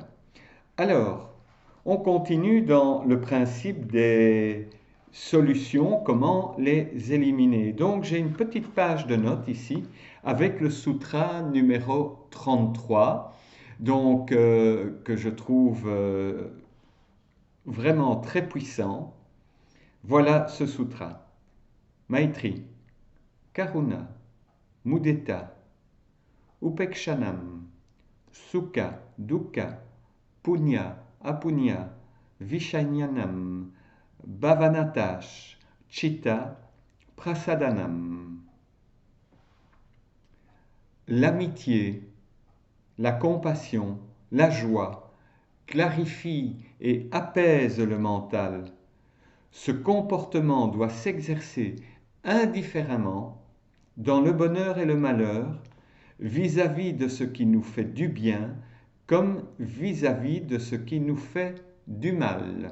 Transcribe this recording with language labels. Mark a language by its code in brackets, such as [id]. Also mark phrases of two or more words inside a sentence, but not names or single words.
[fr] Alors, on continue dans le principe des solutions, comment les éliminer. Donc, j'ai une petite page de notes ici avec le sutra numéro 33, donc, que je trouve vraiment très puissant. Voilà ce sutra. [sa] Maitri, Karuna, Mudita, Upekshanam, Sukha, Dukkha, Punya, Apunya, Vishyanam, Bhavanatash, Chitta, Prasadanam. [fr] L'amitié, la compassion, la joie clarifie et apaise le mental. Ce comportement doit s'exercer indifféremment dans le bonheur et le malheur, vis-à-vis de ce qui nous fait du bien comme vis-à-vis de ce qui nous fait du mal.